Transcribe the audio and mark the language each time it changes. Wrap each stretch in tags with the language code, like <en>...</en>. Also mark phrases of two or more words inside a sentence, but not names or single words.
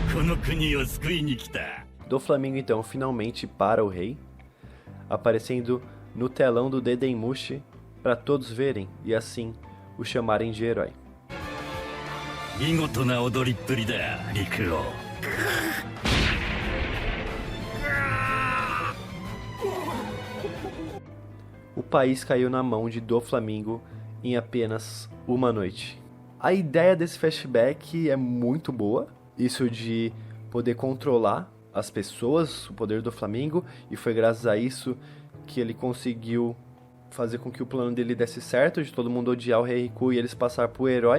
<ja>の国を救いに来た。</ja> <pt>Doflamingo então finalmente para o rei, aparecendo no telão do Dedenmushi para todos verem e assim o chamarem de herói.</pt> <ja>見事な踊りっぷりだ、陸王。</ja> <pt>O país caiu na mão de Doflamingo em apenas uma noite. A ideia desse flashback é muito boa, isso de poder controlar as pessoas, o poder do Doflamingo, e foi graças a isso que ele conseguiu fazer com que o plano dele desse certo, de todo mundo odiar o Rei Riku e eles passar por herói.</pt>